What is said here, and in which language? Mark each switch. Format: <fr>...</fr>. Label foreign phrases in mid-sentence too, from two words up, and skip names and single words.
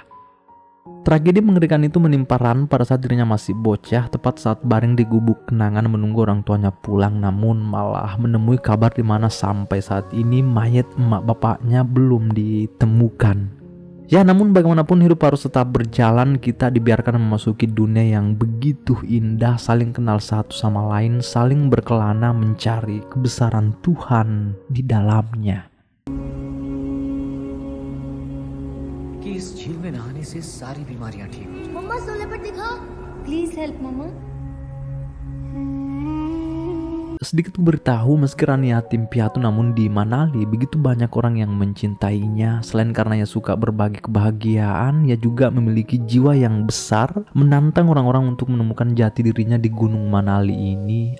<id>Tragedi mengerikan itu menimpa Ran pada saat dirinya masih bocah, tepat saat baring di gubuk kenangan menunggu orang tuanya pulang, namun malah menemui kabar di mana sampai saat ini mayat emak bapaknya belum ditemukan. Ya, namun bagaimanapun hidup harus tetap berjalan. Kita dibiarkan memasuki dunia yang begitu indah, saling kenal satu sama lain, saling berkelana mencari kebesaran Tuhan di dalamnya.</id> <hi>कि इस झील में नहाने से सारी बीमारियां ठीक हो जाएं। मम्मा सोने पर दिखा,</hi> <en>please help</en> <hi>मम्मा।</hi> <id>Sedikit beritahu, meski Ran yatim piatu, namun di Manali begitu banyak orang yang mencintainya. Selain karena ia suka berbagi kebahagiaan, ia juga memiliki jiwa yang besar, menantang orang-orang untuk menemukan jati dirinya di Gunung Manali ini.</id>